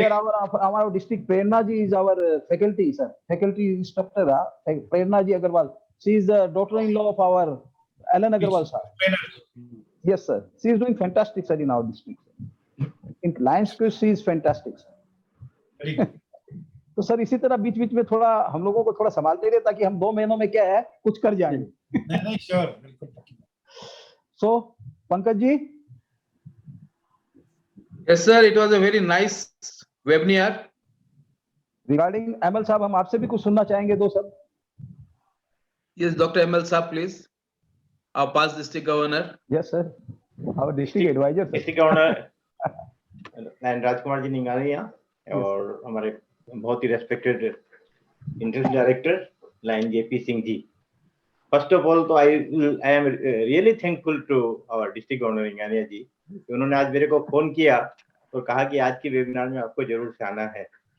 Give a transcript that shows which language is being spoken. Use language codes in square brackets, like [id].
[en] here our district Prerna ji is our faculty sir, faculty instructor Prerna ji Agarwal. She is the daughter-in-law of our Alan Agarwal sir. Yes sir, she is doing fantastic sir in our district. In Lions Quest she is fantastic sir. Very good. [hi] तो sir इसी तरह बीच बीच में थोड़ा हम लोगों को थोड़ा संभालते रहे, ताकि हम 2 महीनों में क्या है कुछ कर जाएंगे। नहीं, श्योर, बिल्कुल। [en] So Pankaj ji. Yes, sir. It was a very nice webinar. [hi] Regarding ML साहब, हम आपसे भी कुछ सुनना चाहेंगे 2 शब्द। [en] Yes, Dr. ML Saab, please. Our past district governor. Yes sir, our district advisor sir. [hi] District governor line Rajkumar ji निंगारिया और हमारे बहुत ही respected interest director line JP Singh ji. [en] first of all तो I am really thankful to our district governor [hi] निंगारिया जी, उन्होंने आज मेरे को phone किया और कहा कि आज की वेबिनार में आपको जरूर से आना है।